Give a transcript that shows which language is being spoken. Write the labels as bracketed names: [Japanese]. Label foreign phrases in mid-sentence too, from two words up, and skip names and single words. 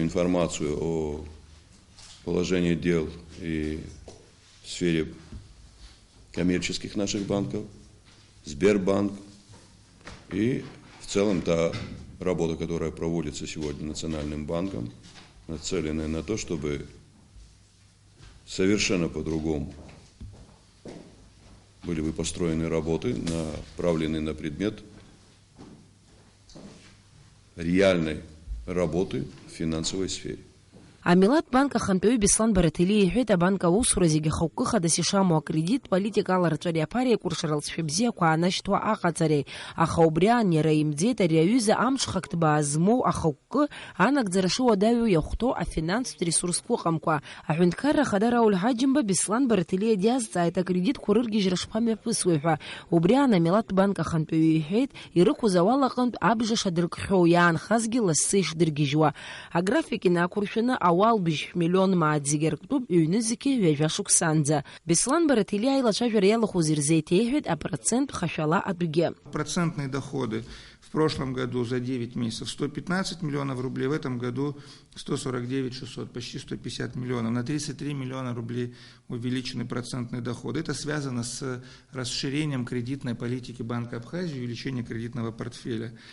[Russian] информацию о положении дел и в сфере коммерческих наших банков, Сбербанк и в целом та работа, которая проводится сегодня Национальным банком, нацеленная на то, чтобы совершенно по-другому были бы построены работы, направленные на предмет реальной работы в финансовой сфере. [Abkhazian] Амилаҭ банк ахантәаҩы Беслан Бараҭелиа иҳәеит, абанк аусура зегьы хықәкыхадас ишамоу акредит политика аларҵәареи аԥара еиқәыршара алҵшәа бзиақәа аанашьҭуа аҟаҵареи, аха убри аан иара имӡеит ари аҩыза амҽхак ҭбаа змоу ахықәкы анагӡара шыуадаҩу иахәҭоу афинанстә ресурсқәа ыҟамкәа. Аҳәынҭқарра ахада Рауль Ҳаџьымба Беслан Бараҭелиа диазҵааит акредитқәа рыргьежьра шԥамҩаԥысуеи ҳәа. Убри аан амилаҭ банк ахантәаҩы иҳәеит, ирықәыз ауал аҟнытә абжаша дыркхьоу иаанхазгьы лассы ишдыргьежьуа. Аграфик инақәыршәаны ауалбыжь миллион мааҭ зегьы арктәуп ҩ-зқьы ҩажәа шықәсанӡа. Беслан Бараҭелиа аилацәажәара иалахәыз ирзеиҭеиҳәеит апроцент хашәала адәгьы. [Russian] Процентные доходы в прошлом году за 9 месяцев 115 миллионов рублей, в этом году 149 600, почти 150 миллионов. На 33 миллиона рублей увеличены процентные доходы. Это связано с расширением кредитной политики Банка Абхазии, увеличением кредитного портфеля.